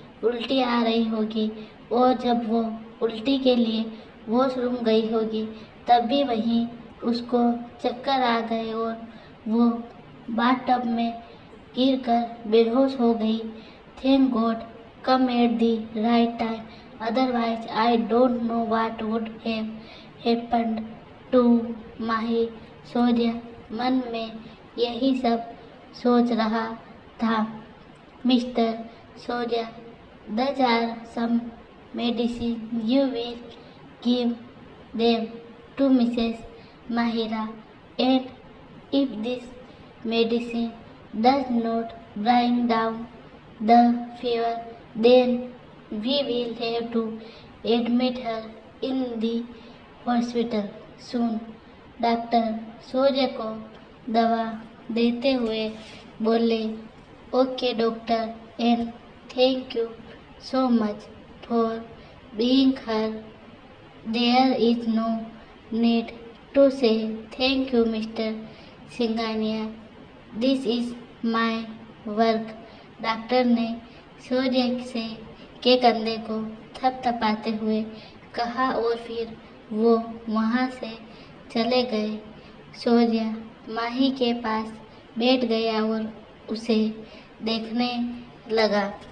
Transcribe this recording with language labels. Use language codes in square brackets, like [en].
[hi] उल्टी आ रही होगी और जब वो उल्टी के लिए वॉशरूम गई होगी तब भी वहीं उसको चक्कर आ गए और वो बाथटब में गिरकर बेहोश हो गई। [en] Thank God come at the right time, otherwise I don't know what would have happened to Mahi. [hi] सूर्य मन में यही सब सोच रहा था। [en] Mister Surya, these are some medicine you will give them to Mrs. Mahira, and if this medicine does not bring down the fever, then we will have to admit her in the hospital soon. [hi] Doctor सूर्य को दवा देते हुए बोले, [en] Okay doctor, and thank you so much for being her. There is no need to say thank you, Mr. Singhania. This is my work. [hi] Doctor ने सूर्य से के कंधे को थपथपाते हुए कहा और फिर वो वहाँ से चले गए। सूर्य माही के पास बैठ गया और उसे देखने लगा।